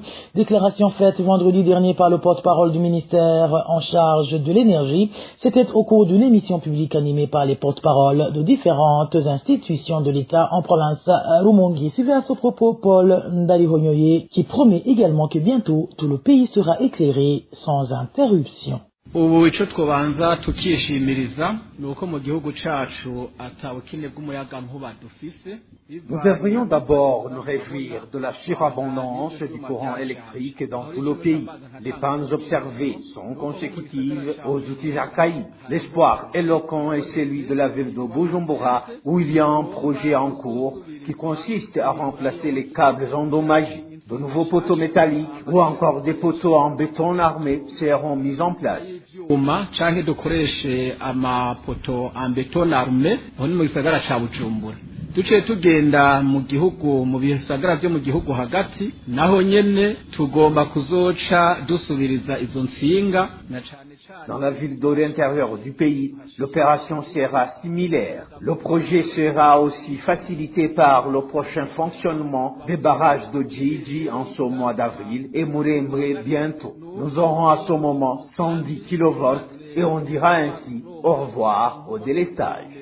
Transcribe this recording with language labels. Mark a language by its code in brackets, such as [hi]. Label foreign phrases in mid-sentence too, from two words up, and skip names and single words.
[fr] Déclaration faite vendredi dernier par le porte-parole du ministère en charge de l'énergie. C'était au cours d'une émission publique animée par les porte-paroles de différentes institutions de l'État en province Rumongi. Suivez à ce propos Paul Ndalihonyoye, qui promet également que bientôt tout le pays sera éclairé sans interruption. [rn] ubu icyo twabanza tukishimiriza ni uko mu gihugu cyacu atawukine bw'umuyagankuba dufise. [fr] Nous devrions d'abord nous réjouir de la surabondance du courant électrique dans tout le pays. Les pannes observées sont consécutives aux outils archaïques. L'espoir éloquent est celui de la ville de Bujumbura, où il y a un projet en cours qui consiste à remplacer les câbles endommagés. De nouveaux poteaux métalliques ou encore des poteaux en béton armé seront mis en place. [rn] Canke dukoreshe amapoto [fr] en béton armé [rn] honi mu gisagara ca Bujumbura. Duciye tugenda mu gihugu mu bisagara byo mu gihugu hagati naho nyene tugomba kuzoca dusubiriza izo nsinga na cane. [fr] Dans la ville de l'intérieur du pays, l'opération sera similaire. Le projet sera aussi facilité par le prochain fonctionnement des barrages de Djidji en ce mois d'avril et Murembre bientôt. Nous aurons à ce moment 110 kV et on dira ainsi au revoir au délestage.